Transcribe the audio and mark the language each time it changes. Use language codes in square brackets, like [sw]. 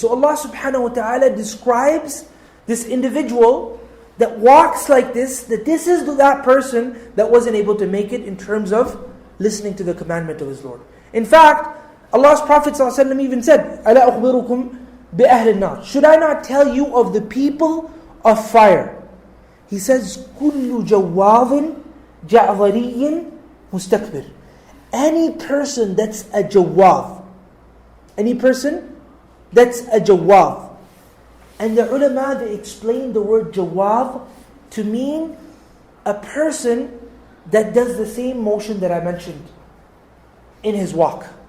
[en] So Allah subhanahu wa ta'ala describes this individual that walks like this, that this is that person that wasn't able to make it in terms of listening to the commandment of his Lord. In fact, Allah's Prophet ﷺ even said, [ar] أَلَا أُخْبِرُكُمْ بِأَهْلِ النَّارِ. [en] Should I not tell you of the people of fire? He says, [ar] كُلُّ جَوَّاظٍ جَعْظَرِيٍّ مُسْتَكْبِرٍ. [en] Any person that's a jawwaz. Any person that's a jawwaz. And the ulama, they explain the word jawwaz to mean a person that does the same motion that I mentioned in his walk.